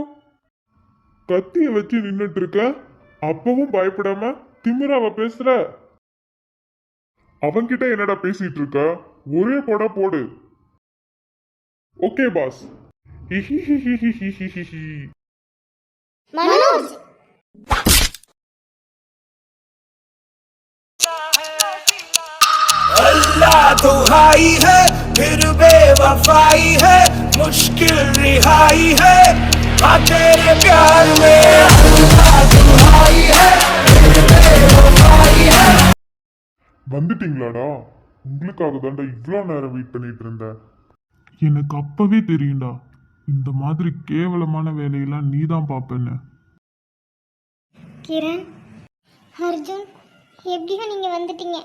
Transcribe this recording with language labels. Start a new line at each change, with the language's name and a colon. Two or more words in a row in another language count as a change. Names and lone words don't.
Tamil: கத்திய வச்சு நின்னுட்டு இருக்க, அப்பவும் பயப்படாம திமிராவ பேசுற. அவன்கிட்ட என்னடா பேசிட்டு இருக்க? ஒரே போட போடு.
English: okay boss.
Tamil: மனோஜ்,
Hindi: अल्लाह दुहाई है फिर बेवफाई है मुश्किल रिहाई है हाँ तेरे प्यार में अल्लाह दुहाई है बेवफाई है।
Tamil: வந்துட்டீங்களாடா? உங்களுக்காக தான்டா இவ்வளோ நேரம் வெயிட் பண்ணிட்டு இருந்தேன். எனக்கு அப்பவே தெரியும்டா, இந்த மாதிரி கேவலமான வேலையெல்லாம் நீ தான் பார்ப்பேன்னு. கிரண், அர்ஜுன், எப்படியோ நீங்கள் வந்துட்டீங்க.